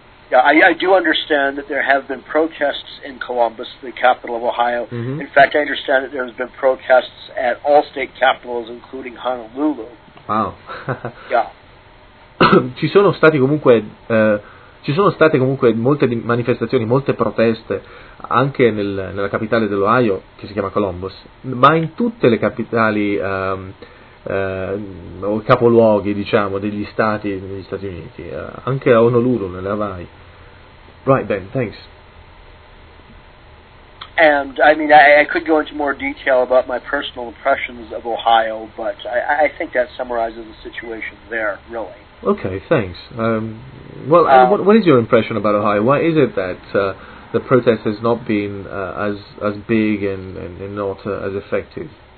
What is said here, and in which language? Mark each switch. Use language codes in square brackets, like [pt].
[en] Yeah, I do understand that there have been protests in Columbus, the capital of Ohio. Mm-hmm. In fact, I understand that there has been protests at all state capitals, including Honolulu. Wow. Yeah. [it] ci sono state comunque molte manifestazioni, molte proteste anche nella capitale dell'Ohio, che si chiama Columbus, ma in tutte le capitali. O capoluoghi, diciamo, degli stati negli Stati Uniti, anche a Honolulu, nelle Hawaii. [en] Right, Ben, thanks. And I mean, I could go into more detail about my personal impressions of Ohio, but I think that summarizes the situation there, really. Okay, thanks. What is your impression about Ohio? Why is it that the protest has not been as big and not as effective?